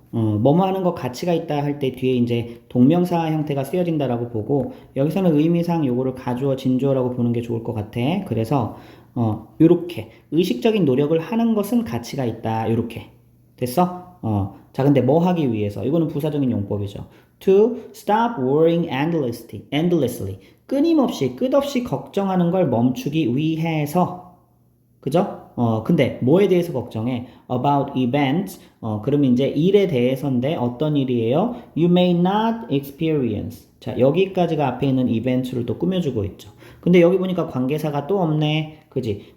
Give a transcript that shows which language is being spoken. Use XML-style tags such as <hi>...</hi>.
<ko>뭐뭐 하는 거 가치가 있다 할 때 뒤에 이제 동명사 형태가 쓰여진다라고 보고 여기서는 의미상 요거를 가주어 진주어라고 보는 게 좋을 것 같아. 그래서 요렇게 의식적인 노력을 하는 것은 가치가 있다. 요렇게 됐어? 자, 근데 뭐 하기 위해서? 이거는 부사적인 용법이죠.</ko> <en>To stop worrying endlessly.</en> <ko>끊임없이 끝없이 걱정하는 걸 멈추기 위해서. 그죠? 근데 뭐에 대해서 걱정해?</ko> <en>About events.</en> <ko>그러면 이제 일에 대해서인데 어떤 일이에요?</ko> <en>You may not experience.</en> <ko>자, 여기까지가 앞에 있는 events를 또 꾸며주고 있죠. 근데 여기 보니까 관계사가 또 없네. 그지?</ko>